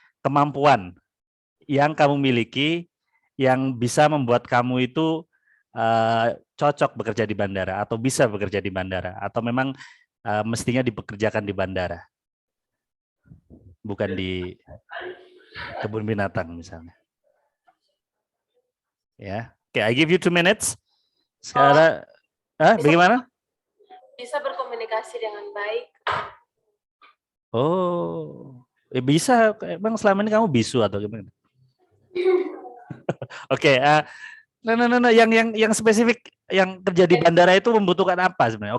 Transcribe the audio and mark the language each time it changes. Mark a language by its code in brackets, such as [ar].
[id] Kemampuan yang kamu miliki yang bisa membuat kamu itu cocok bekerja di bandara atau bisa bekerja di bandara atau memang mestinya dipekerjakan di bandara, bukan di kebun binatang misalnya. Ya, oke, [en] I give you 2 minutes. [id] Sekarang, bagaimana? Bisa berkomunikasi dengan baik. Oh, bisa. Emang selama ini kamu bisu atau gimana? Oke, no, yang spesifik yang kerja di bandara itu membutuhkan apa sebenarnya?